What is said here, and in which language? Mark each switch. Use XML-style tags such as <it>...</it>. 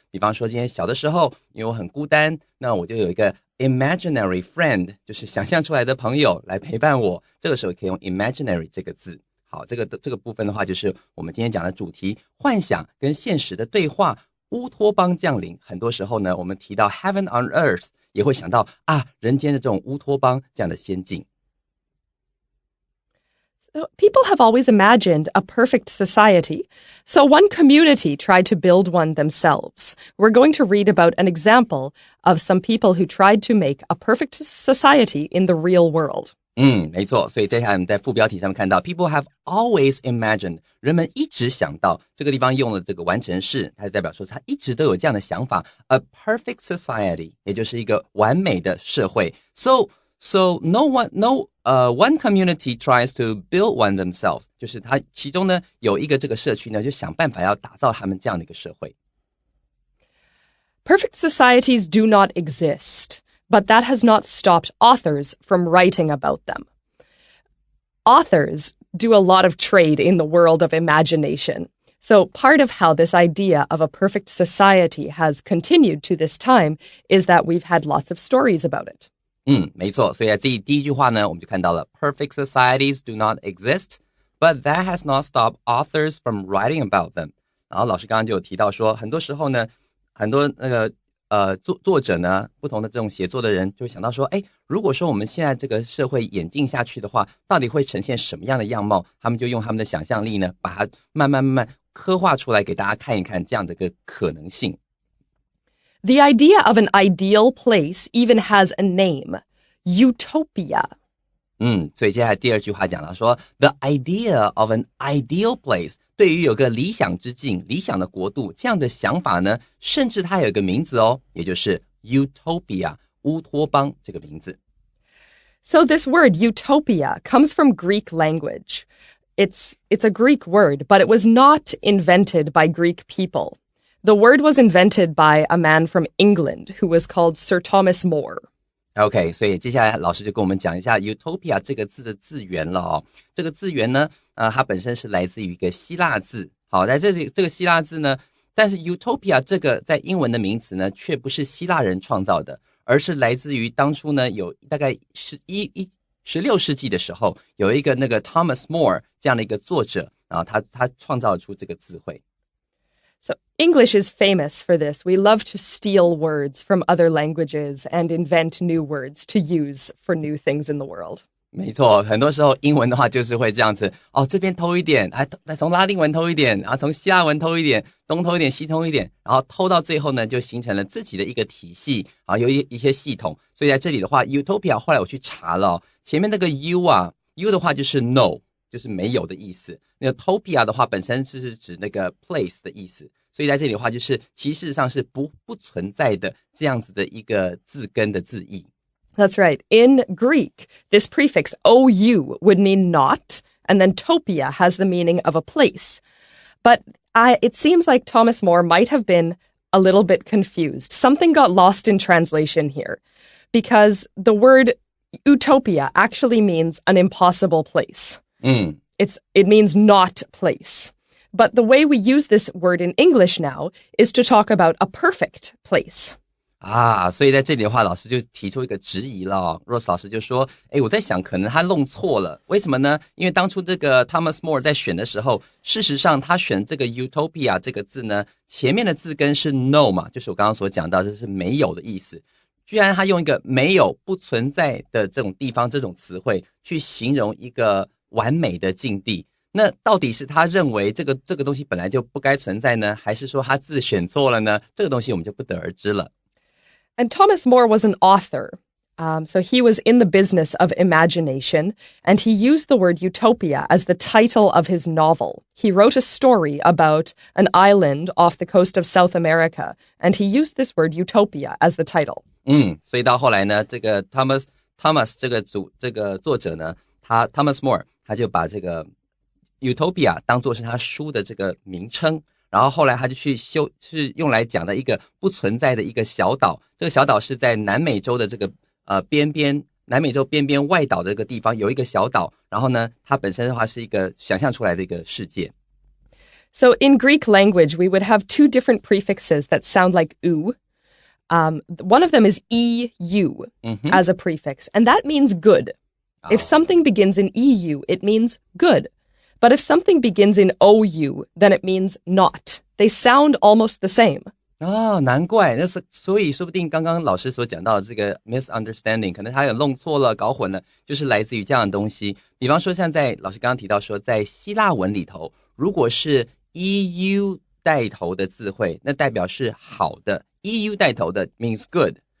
<zh>比方说今天小的时候因为我很孤单，那我就有一个</zh> <en>imaginary friend，</en> <zh>就是想象出来的朋友来陪伴我，这个时候可以用 imaginary 这个字。好，这个部分的话就是我们今天讲的主题，幻想跟现实的对话，乌托邦降临。很多时候呢我们提到</zh> <en>heaven on earth</en> <zh>也会想到人间的这种乌托邦这样的仙境。</zh> <en>People have always imagined a perfect society, so one community tried to build one themselves. We're going to read about an example of some people who tried to make a perfect society in the real world.</en> <zh>没错，所以接下来我们在副标题上面看到</zh> <en>People have always imagined，</en> <zh>人们一直想到，这个地方用了这个完成式，它代表说他一直都有这样的想法</zh> <en>A perfect society，</en> <zh>也就是一个完美的社会。</zh> <en>So one community tries to build one themselves，</en> <zh>就是它其中呢有一个这个社区呢就想办法要打造他们这样的一个社会。</zh> <en>Perfect societies do not exist, but that has not stopped authors from writing about them. Authors do a lot of trade in the world of imagination. So part of how this idea of a perfect society has continued to this time is that we've had lots of stories about it.</en> <zh>没错，所以在第一句话呢我们就看到了</zh> <en>Perfect societies do not exist, but that has not stopped authors from writing about them.</en> <zh>然后老师刚刚就有提到说，很多时候呢很多作者呢不同的这种写作的人就会想到说，如果说我们现在这个社会演进下去的话，到底会呈现什么样的样貌，他们就用他们的想象力呢把它慢慢刻画出来给大家看一看这样的一个可能性。</zh> <en>The idea of an ideal place even has a name, utopia.</en> <zh>所以接下来第二句话讲到说</zh> <en>The idea of an ideal place，</en> <zh>对于有个理想之境，理想的国度，这样的想法呢，甚至它有一个名字也就是 utopia， 乌托邦这个名字。</zh> <en>So this word utopia comes from Greek language. It's a Greek word, but it was not invented by Greek people. The word was invented by a man from England who was called Sir Thomas More.OK，</en> <zh>所以接下来老师就跟我们讲一下 utopia 这个字的字源了这个字源呢，它本身是来自于一个希腊字。好，在这里这个希腊字呢，但是 utopia 这个在英文的名词呢，却不是希腊人创造的，而是来自于当初呢，有大概16世纪的时候，有一个那个 Thomas More 这样的一个作者，然后他创造出这个字汇。</zh> <en>So English is famous for this. We love to steal words from other languages and invent new words to use for new things in the world.</en> <zh>没错，很多时候英文的话就是会这样子这边偷一点，还从拉丁文偷一点，然后从希腊文偷一点，东偷一点西偷一点，然后偷到最后呢就形成了自己的一个体系有一些系统。所以在这里的话 utopia 后来我去查了前面那个 U 的话就是 no， 就是没有的意思。那个 topia 的话本身是指那个 place 的意思，所以在这里的话就是其实上是不存在的这样子的一个字根的字义。</zh> <en>That's right. In Greek, this prefix ou would mean not, and then topia has the meaning of a place. But it seems like Thomas More might have been a little bit confused. Something got lost in translation here, because the word utopia actually means an impossible place. It means not place. But the way we use this word in English now is to talk about a perfect place.</en> <zh>所以在这里的话，老师就提出一个质疑了Rose 老师就说，我在想可能他弄错了，为什么呢？因为当初这个 Thomas More 在选的时候，事实上他选这个 Utopia 这个字呢，前面的字根是 no 嘛，就是我刚刚所讲到，这是没有的意思。居然他用一个没有不存在的这种地方这种词汇去形容一个完美的境地，那到底是他认为这个东西本来就不该存在呢，还是说他字选错了呢？这个东西我们就不得而知了。</zh> <en>And Thomas More was an author. So he was in the business of imagination, and he used the word utopia as the title of his novel. He wrote a story about an island off the coast of South America, and he used this word utopia as the title.</en> <zh>所以到后来呢，这个 Thomas 这个作者呢，Thomas More 他就把这个 utopia 当作是他书的这个名称。然后后来他就是用来讲的一个不存在的一个小岛，这个小岛是在南美洲的这个南美洲边边外岛的这个地方有一个小岛，然后呢，它本身的话是一个想象出来的一个世界。</zh> <en>So in Greek language, we would have two different prefixes that sound like u. One of them is eu as a prefix, and that means good. If something begins in eu, it means good.But if something begins in OU, then it means not. They sound almost the same.</en> <zh>难怪，所以说不定刚刚老师所讲到的这个 misunderstanding， 可能他有弄错了、搞混了，就是来自于这样的东西。比方说，像在老师刚刚提到说，在希腊文里头，如果是 EU 带头的字汇，那代表是好的 ，EU 带头的</zh> <en>means good。</en>